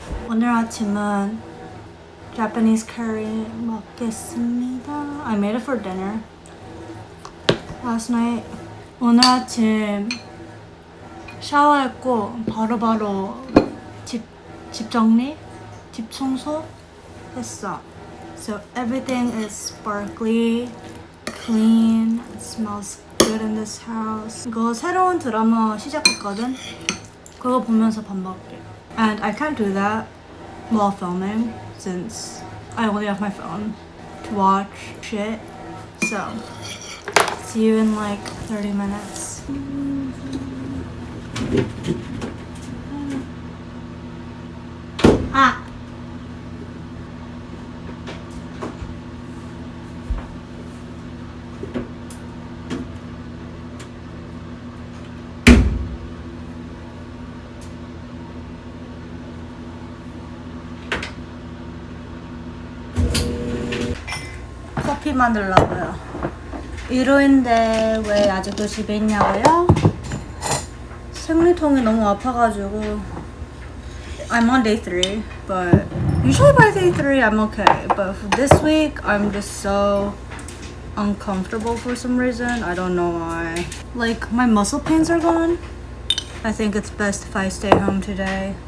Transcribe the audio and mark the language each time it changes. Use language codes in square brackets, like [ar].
[ko] 오늘 아침은 Japanese curry 먹겠습니다. [en] I made it for dinner last night. [ko] 오늘 아침 샤워했고 바로바로 집 정리, 집 청소 했어. [en] So everything is sparkly, clean, it smells good in this house. [ko] 이거 새로운 드라마 시작했거든. 그거 보면서 밥 먹게. [en] And I can't do that while filming since I only have my phone to watch shit. So, see you in like 30 minutes. 아! [ko] 커피 만들려고요. 일요일인데 왜 아직도 집에 있냐고요? 생리통이 너무 아파가지고 [en] I'm on day 3, but usually by day 3 I'm okay. But for this week I'm just so uncomfortable for some reason. I don't know why. Like my muscle pains are gone. I think it's best if I stay home today.